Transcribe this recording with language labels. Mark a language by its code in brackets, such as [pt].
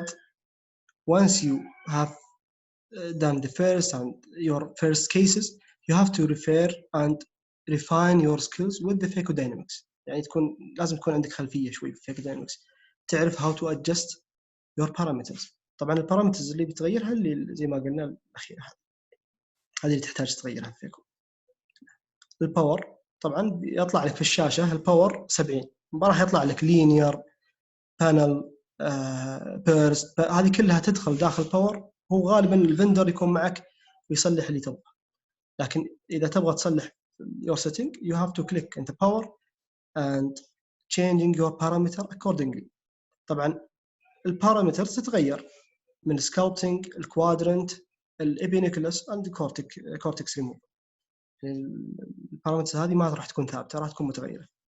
[en] But once you have done the first and your first cases, you have to refer and refine your skills with the Phacodynamics. [ar] يعني لازم تكون عندك خلفية شوي في Phacodynamics، تعرف [en] how to adjust your parameters. [ar] طبعا البارامترز اللي بتغيرها اللي زي ما قلنا الأخيرة هذه اللي تحتاج تغيرها في فيكو. الباور طبعا يطلع لك في الشاشة الباور 70، ما راح يطلع لك لينير بانل بيرست، هذه كلها تدخل داخل باور. هو غالبا الفندر يكون معك ويصلح اللي تبغى، لكن إذا تبغى تصلح [en] your setting you have to click into power and changing your parameter accordingly. [ar] طبعا البارامترز تتغير من sculpting، الكوادرنت، الابينيكولس [en] and cortex removal. [ar] البارامترز هذه ما راح تكون ثابتة، راح تكون متغيرة.